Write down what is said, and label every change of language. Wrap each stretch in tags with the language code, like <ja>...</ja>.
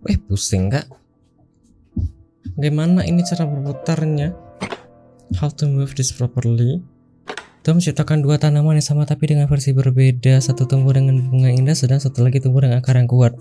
<id>Pusing kak. Bagaimana ini cara berputarnya?</id> <en>How to move this properly?</en> <id>Tom menciptakan dua tanaman yang sama tapi dengan versi berbeda. Satu tumbuh dengan bunga indah, sedang satu lagi tumbuh dengan akar yang kuat.</id>